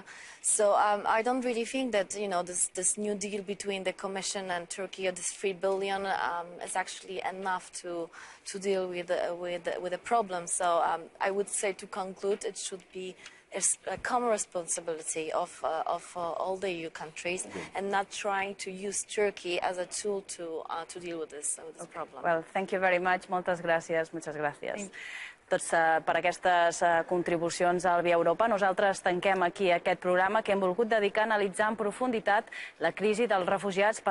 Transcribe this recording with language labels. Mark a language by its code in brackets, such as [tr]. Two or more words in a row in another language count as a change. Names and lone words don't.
[en] So I don't really think that, you know, this new deal between the Commission and Turkey, or this 3 billion, is actually enough to deal with the problem. So I would say, to conclude, it should be a common responsibility of all the EU countries, and not trying to use Turkey as a tool to deal with this problem. Well, thank you very much. [ca] Moltes gràcies. Muchas gràcies. Tots per aquestes contribucions al Via Europa. Nosaltres tanquem aquí aquest programa que hem volgut dedicar a analitzar en profunditat la crisi dels refugiats.